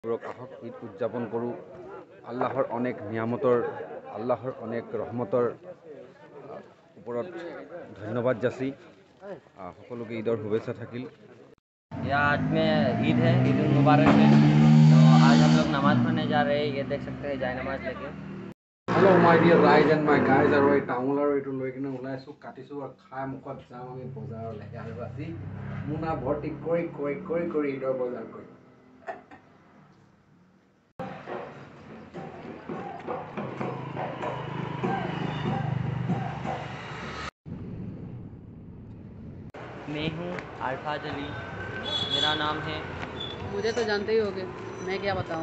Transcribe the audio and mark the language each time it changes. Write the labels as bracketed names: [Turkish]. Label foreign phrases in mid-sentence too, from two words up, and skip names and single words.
[Assamese] আহক ঈদ উদযাপন কৰোঁ। আল্লাহৰ অনেক নিয়ামতৰ আল্লাহৰ অনেক ৰহমতৰ ওপৰত ধন্যবাদ যাচি সকলোকে ঈদৰ শুভেচ্ছা থাকিল। [Hindi] आज में ईद है, ईद उल मुबारक है। तो आज हम लोग नमाज पढ़ने जा रहे हैं। ये देख सकते हैं जाए नमाज लेके। [English] Hello my dear [Assamese] ৰাইজ [English] and my guys, [Assamese] আৰু এই তামোল আৰু এইটো লৈ কিনে ওলাইছোঁ, কাটিছোঁ আৰু খাই মুখত যাম আমি বজাৰলৈ। আৰু আজি মোনা ভৰ্তি কৰি কৰি কৰি কৰি ঈদৰ বজাৰ কৰিম। [Hindi] मैं हूँ अल्फाज अली, मेरा नाम है। मुझे तो जानते ही होगे, मैं क्या बताऊँ।